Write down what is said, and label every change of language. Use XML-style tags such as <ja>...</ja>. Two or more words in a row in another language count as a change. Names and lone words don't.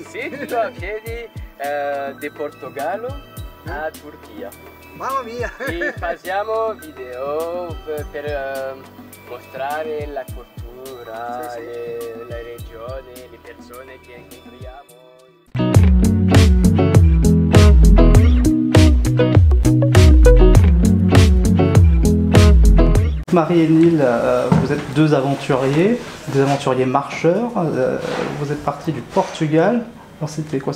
<it>Sì, tutto a piedi, di Portogallo a Turchia. Mamma mia! E facciamo video per mostrare la cultura, sì. la regione, le persone che incontriamo.</it> <fr>Marie et Neil, vous êtes deux aventuriers, des aventuriers marcheurs. Vous êtes partis du Portugal. Alors c'était quoi?</fr>